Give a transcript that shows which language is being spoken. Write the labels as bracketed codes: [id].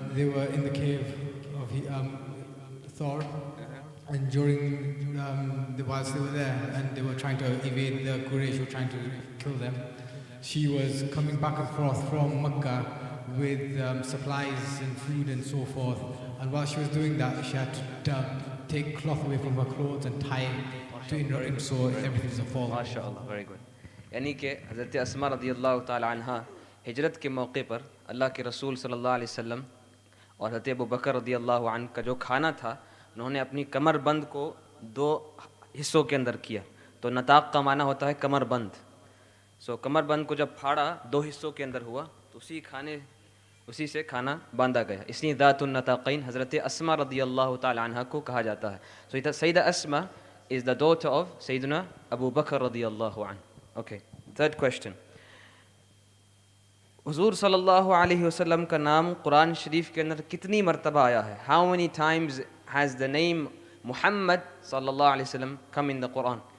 [en] They were in the cave of Thor, and during whilst they were there, and they were trying to evade the Quraysh who were trying to kill them, she was coming back and forth from Mecca with supplies and food and so forth. And while she was doing that, she had to take cloth away from her clothes and tie it to her in so everything doesn't fall. MashaAllah, very good. [hi] यानी कि हज़रत अस्मा रज़ियल्लाहु ताला अन्हा हिजरत के मौके पर अल्लाह के रसूल सल्लल्लाहु अलैहि वसल्लम और हज़रत अबू बकर रज़ियल्लाहु अन्हु का जो खाना था, उन्होंने अपनी कमरबंद को 2 हिस्सों के अंदर किया. तो नताक़ का माना होता है कमरबंद. सो कमरबंद को जब फाड़ा 2 हिस्सों के अंदर हुआ, तो उसी से खाना बांधा गया. इसलिए ज़ातुन नताक़ैन हज़रत अस्मा रज़ियल्लाहु ताला अन्हा को कहा जाता है. [en] So Sayyida Asma is the daughter of Sayyidina Abu Bakr radiyallahu anhu. Okay, third question. [hi] हुज़ूर सल्लल्लाहु अलैहि वसल्लम का नाम कुरान शरीफ के अंदर कितनी मरतबा आया है? [en] How many times has the name Muhammad sallallahu alaihi wasallam come in the Quran?